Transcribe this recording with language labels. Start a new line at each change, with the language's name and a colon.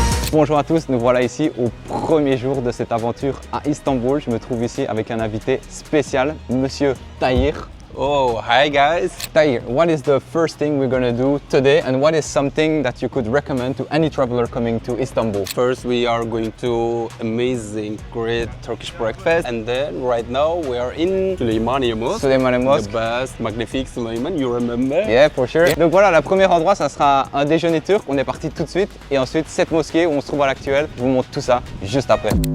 French: Bonjour à tous, nous voilà ici au premier jour de cette aventure à Istanbul. Je me trouve ici avec un invité spécial, Monsieur Tahir.
English: Oh, hi guys! Tahir, what is the first thing we're going to do today and what is something that you could recommend to any traveler coming to Istanbul? First we are going to amazing, great Turkish breakfast, and then right now we are in Süleymaniye Mosque. Süleymaniye Mosque. The best, magnifique Süleyman, you remember? Yeah, for sure.
French: Donc voilà, le premier endroit, ça sera un déjeuner turc. On est parti tout de suite. Et ensuite, cette mosquée où on se trouve à l'actuel. Je vous montre tout ça juste après.